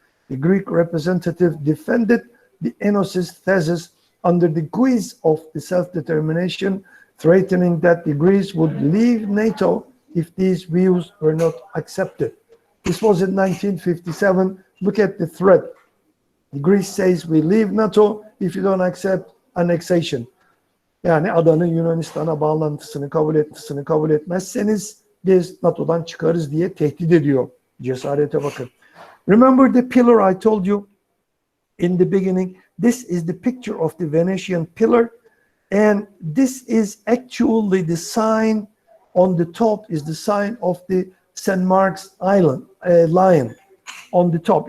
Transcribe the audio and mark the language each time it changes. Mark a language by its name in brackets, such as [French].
[English] The Greek representative defended the ENOS's thesis under the guise of the self-determination, threatening that the Greece would leave NATO if these views were not accepted. This was in 1957. Look at the threat. The Greece says we leave NATO if you don't accept annexation. [Turkish] Yani adanın Yunanistan'a bağlantısını kabul etmezseniz biz NATO'dan çıkarız diye tehdit ediyor. Cesarete bakın. [English] Remember the pillar I told you in the beginning? This is the picture of the Venetian pillar, and this is actually the sign on the top is the sign of the St. Mark's Island lion on the top.